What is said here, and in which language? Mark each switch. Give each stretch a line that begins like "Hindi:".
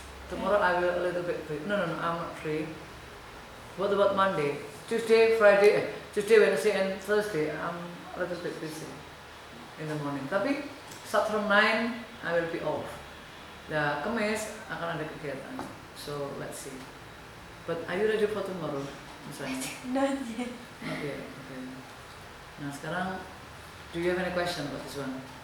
English: Tomorrow I will a little bit free. No, I'm not free. What about Monday? Tuesday, Wednesday, and Thursday I'm a little bit busy in the morning. Tapi start from 9 I will be off.
Indonesian: Nah, Kamis akan ada kegiatan.
English: So let's see. But are you ready for tomorrow?
Indonesian: Misalnya?
English: Not yet. Not yet. Okay.
Indonesian: Nah sekarang,
English: do you have any question about this one?